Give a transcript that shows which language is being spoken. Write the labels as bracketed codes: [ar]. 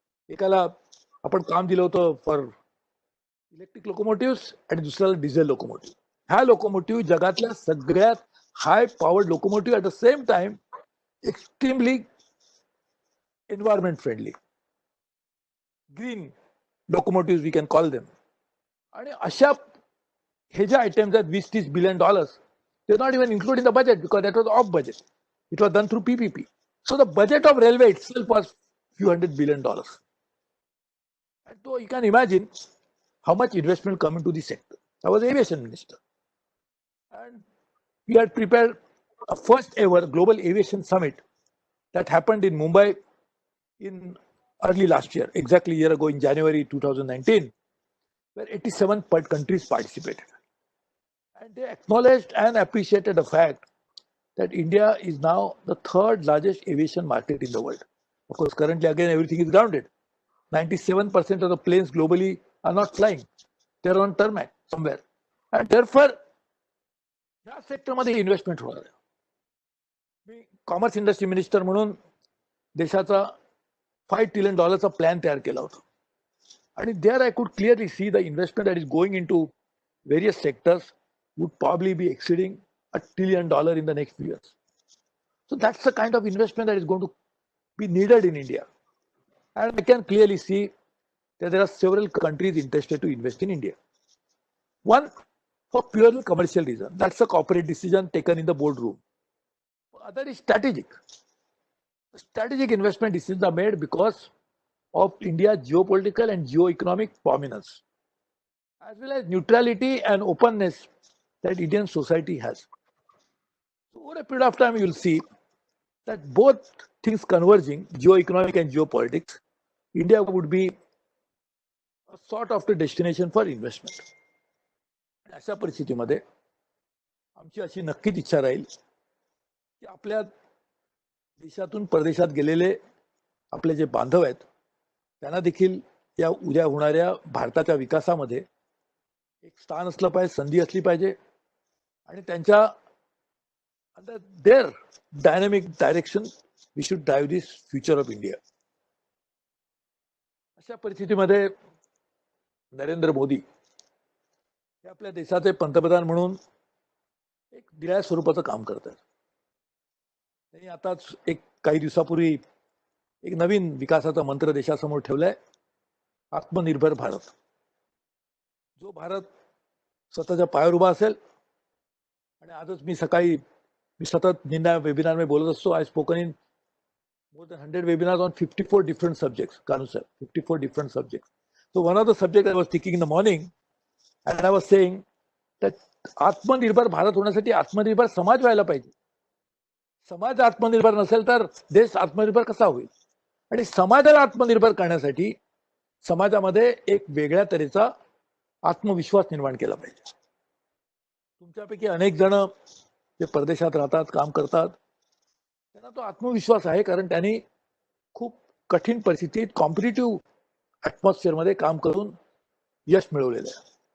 [mr] एकाला आपण काम दिलं होतं [en] for electric locomotive [mr] आणि दुसऱ्याला डिझेल लोकोमोटिव्ह. [en] ह्या लोकोमोटिव्ह [mr] जगातल्या सगळ्यात [en] High powered locomotive at the same time extremely environment friendly, green locomotive we can call them. [mr] आणि अशा हे जे आयटम्स आहेत [en] $20-30 billion, they are not even included in the budget because that was off budget. It was done through PPP. So the budget of railway itself was few $100 billion. And so you can imagine how much investment come into the sector. I was aviation minister, and we had prepared a first ever global aviation summit that happened in Mumbai in early last year, exactly a year ago in January 2019, where 87 countries participated. And they acknowledged and appreciated the fact that India is now the 3rd largest aviation market in the world. Of course, currently again everything is grounded. 97% of the planes globally are not flying. They are on tarmac somewhere. And therefore, [mr] या सेक्टरमध्ये investment होणार आहे. मी commerce industry minister म्हणून देशाचा $5 trillion चा plan तयार केला होता. आणि [en] There I could clearly see the investment that is going into various sectors would probably be exceeding $1 trillion in the next few years. So that's the kind of investment that is going to be needed in India. And I can clearly see that there are several countries interested to invest in India. One, for purely commercial reason. That's a corporate decision taken in the boardroom. Other is strategic. Strategic investment decisions are made because of India's geopolitical and geo-economic prominence, as well as neutrality and openness that Indian society has. over a period of time you'll see that both things converging, geo-economic and geopolitics, India would be a sort of the destination for investment. [mr] अशा परिस्थितीमध्ये आमची अशी नक्कीच इच्छा राहील की आपल्या देशातून परदेशात गेलेले आपले जे बांधव आहेत त्यांना देखील या उद्या होणाऱ्या भारताच्या विकासामध्ये एक स्थान असलं पाहिजे, संधी असली पाहिजे आणि त्यांच्या [en] under their dynamic direction we should drive this future of India. [mr] अशा परिस्थितीमध्ये नरेंद्र मोदी हे आपल्या देशाचे पंतप्रधान म्हणून एक दिल्या स्वरूपाचं काम करत आहेत. त्यांनी आताच काही दिवसापूर्वी एक नवीन विकासाचा मंत्र देशासमोर ठेवलाय, आत्मनिर्भर भारत. जो भारत स्वतःच्या पायावर उभा असेल, आणि आजच मी सतत निंदा वेबिनार में बोलत असतो. [en] I spoken in more than 100 webinars on 54 different subjects, Kanu sir, 54 different subjects. So one of the subjects I was taking in the morning, and I was saying that [mr] आत्मनिर्भर भारत होण्यासाठी आत्मनिर्भर समाज व्हायला पाहिजे. समाज आत्मनिर्भर नसेल तर देश आत्मनिर्भर कसा होईल? आणि समाजाला आत्मनिर्भर करण्यासाठी समाजामध्ये एक वेगळ्या तऱ्हेचा आत्मविश्वास निर्माण केला पाहिजे. तुमच्यापैकी अनेक जण जे परदेशात राहतात, काम करतात, त्यांना तो आत्मविश्वास आहे, कारण त्यांनी खूप कठीण परिस्थितीत कॉम्पिटिटिव्ह ॲटमॉस्फिअर मध्ये काम करून यश मिळवलेलं आहे.